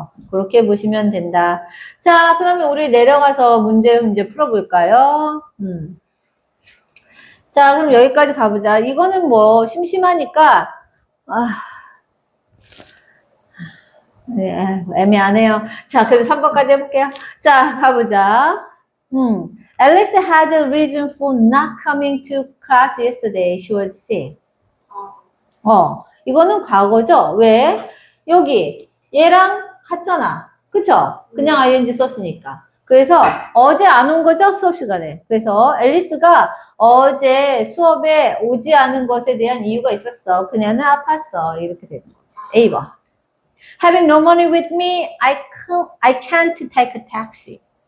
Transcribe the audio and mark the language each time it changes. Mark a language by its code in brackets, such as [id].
[ko] 그렇게 보시면 된다. 자, 그러면 우리 내려가서 문제 풀어볼까요? 자, 그럼 여기까지 가보자. 이거는 뭐 심심하니까 네, 애매하네요. 자, 그래서 3번까지 해볼게요. 자, 가보자. [en] Alice had a reason for not coming to class yesterday. She was sick. [ko] 이거는 과거죠? 왜? 여기 얘랑 같잖아. 그쵸? 그냥 ing 썼으니까. 그래서 어제 안 온 거죠? 수업 시간에. 그래서 앨리스가 어제 수업에 오지 않은 것에 대한 이유가 있었어. 그녀는 아팠어. 이렇게 되는 거죠. A번. [en] Having no money with me, I can't take a taxi.